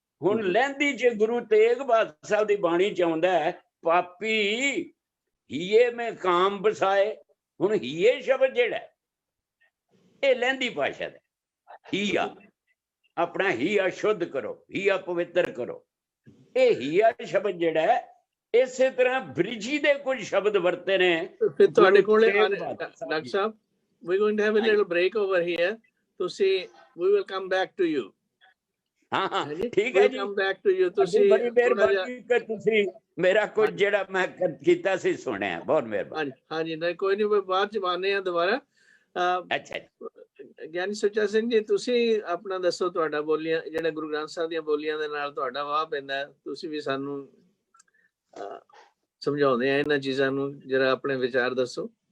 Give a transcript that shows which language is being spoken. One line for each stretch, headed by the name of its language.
Punjabi: ਹੁਣ ਲਹਿੰਦੀ ਚ ਗੁਰੂ ਤੇਗ ਬਹਾਦਰ ਸਾਹਿਬ ਦੀ ਬਾਣੀ ਚ ਆਉਂਦਾ ਹੈ, ਪਾਪੀ ਹੀਏ ਮੈਂ ਕਾਮ ਬਸਾਏ। ਹੁਣ ਹੀਏ ਸ਼ਬਦ ਜਿਹੜਾ ਇਹ ਲਹਿੰਦੀ ਭਾਸ਼ਾ ਦਾ ਹੀਆ, ਆਪਣਾ ਹੀਆ ਸ਼ੁੱਧ ਕਰੋ, ਹੀਆ ਪਵਿੱਤਰ ਕਰੋ। ਇਹ ਹੀਆ ਸ਼ਬਦ ਜਿਹੜਾ ਹੈ, ਇਸੇ ਤਰ੍ਹਾਂ ਬ੍ਰਿਜੀ ਦੇ ਕੁਝ ਸ਼ਬਦ ਵਰਤੇ ਨੇ। ਫਿਰ ਤੁਹਾਡੇ ਕੋਲ doctor Sahib,
English: we're going to have a little break over here to see, we will come back to you.
Punjabi: ਹਾਂ ਠੀਕ ਹੈ ਜੀ,
English: come back to you.
Punjabi: ਤੁਸੀਂ ਬੜੀ ਮਿਹਰਬਾਨੀ ਕਿ ਤੁਸੀਂ ਮੇਰਾ ਕੁਝ ਜਿਹੜਾ ਮੈਂ ਕੀਤਾ ਸੀ ਸੁਣਿਆ, ਬਹੁਤ ਮਿਹਰਬਾਨੀ। ਹਾਂਜੀ ਨਹੀਂ ਕੋਈ ਨਹੀਂ, ਬਾਅਦ ਚ ਆਉਂਦੇ ਆ ਦੁਬਾਰਾ। ਅੱਛਾ ਗਿਆਨੀ ਸੁੱਚਾ ਸਿੰਘ ਜੀ, ਤੁਸੀਂ ਆਪਣਾ ਦੱਸੋ, ਤੁਹਾਡਾ ਬੋਲੀਆਂ ਜਿਹੜਾ ਗੁਰੂ ਗ੍ਰੰਥ ਸਾਹਿਬ ਦੀਆਂ ਬੋਲੀਆਂ ਦੇ ਨਾਲ ਤੁਹਾਡਾ ਵਾਹ ਪੈਂਦਾ, ਤੁਸੀਂ ਵੀ ਸਾਨੂੰ ਸਮਝਾਉਂਦੇ ਆ ਇਹਨਾਂ ਚੀਜ਼ਾਂ ਨੂੰ, ਜਰਾ ਆਪਣੇ ਵਿਚਾਰ ਦੱਸੋ।